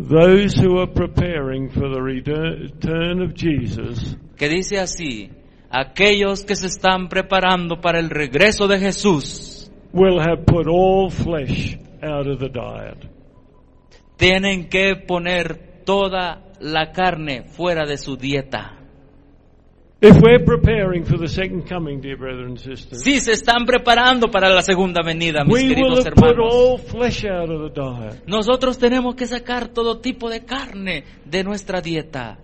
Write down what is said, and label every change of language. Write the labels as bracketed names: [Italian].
[English] Those who are preparing for the return of Jesus. [Spanish] Que dice así: aquellos que se están preparando para el regreso de Jesús. [English] Will have put all flesh out of the diet. [Spanish] Tienen que poner toda la carne fuera de su dieta. [English] If we're preparing for the second coming, dear brothers and sisters, [Spanish] si se están preparando para la segunda venida, mis queridos hermanos, [English] we will have put all flesh out of the diet. [Spanish] Nosotros tenemos que sacar todo tipo de carne de nuestra dieta.